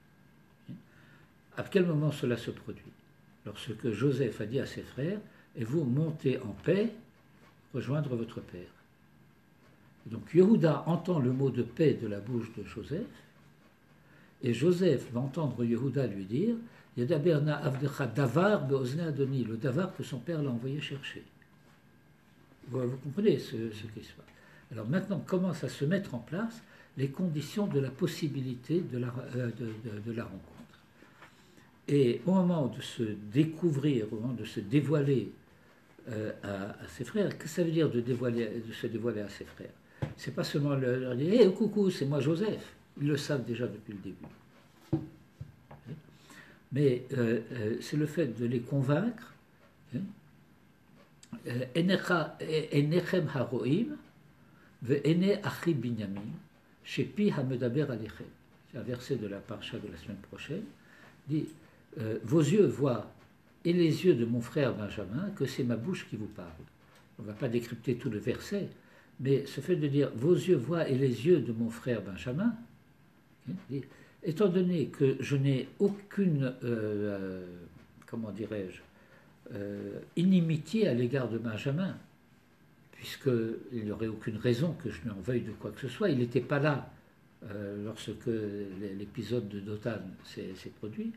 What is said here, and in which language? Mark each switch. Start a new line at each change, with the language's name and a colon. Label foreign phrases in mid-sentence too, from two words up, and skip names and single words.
French: À quel moment cela se produit? Lorsque Joseph a dit à ses frères, et vous montez en paix, rejoindre votre père. Donc Yehuda entend le mot de paix de la bouche de Joseph, et Joseph va entendre Yehuda lui dire,
Hebrew: ידבר נא עבדך דבר באזני אדני,
French: le davar que son père l'a envoyé chercher. Vous comprenez ce qui se passe. Alors maintenant commencent à se mettre en place les conditions de la possibilité de la rencontre. Et au moment de se découvrir, au moment de se dévoiler à ses frères, qu'est-ce que ça veut dire de se dévoiler à ses frères? C'est pas seulement leur dire hey, coucou, c'est moi Joseph. Ils le savent déjà depuis le début. Mais c'est le fait de les convaincre.
Hebrew: עיניכם הרואים ועיני אחי בנימין שפי המדבר אליכם.
French: C'est un verset de la parasha de la semaine prochaine. Dit vos yeux voient et les yeux de mon frère Benjamin que c'est ma bouche qui vous parle. On ne va pas décrypter tout le verset, mais ce fait de dire vos yeux voient et les yeux de mon frère Benjamin, étant donné que je n'ai aucune, comment dirais-je, inimitié à l'égard de Benjamin, puisqu'il n'y aurait aucune raison que je n'en veuille de quoi que ce soit, il n'était pas là lorsque l'épisode de Dothan s'est produit.